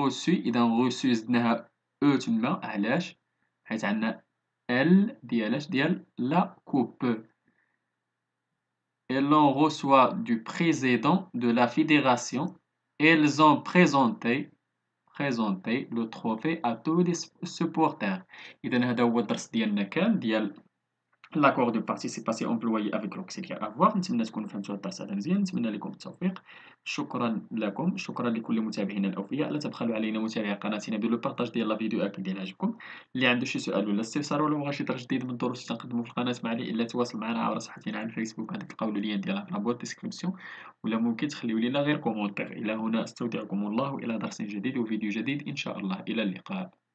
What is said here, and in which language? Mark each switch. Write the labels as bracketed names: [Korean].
[Arabic] إذا reçu زدناها او تما. علاش؟ حيت عندنا ال ديال la coupe. [French] Ils l'ont reçu du président de la fédération. Ils ont présenté le trophée à tous les supporters. [Arabic] إذا هذا هو الدرس ديالنا كان ديال [French] l'accord du participe passé employé avec l'auxiliaire avoir. [Arabic] نتمنى تكونوا فهمتوا الدرس هذا مزيان. نتمنى لكم التوفيق. شكرا لكم. شكرا لكل متابعينا الاوفياء. لا تبخلوا علينا متابعي قناتنا بدون البارطاج ديال لا فيديو اكيد ديال عجبكم. اللي عنده شي سؤال ولا استفسار ولا بغى شي درس جديد من الدروس اللي تنقدموا في القناه ما عليه الا تواصل معنا عبر صفحتنا على الفيسبوك. غادي تلقاو اللين ديالها في لابوط ديسكريبسيون ولا ممكن تخليو لنا غير كومونتير. الى هنا استودعكم الله الى درس جديد وفيديو جديد ان شاء الله. الى اللقاء.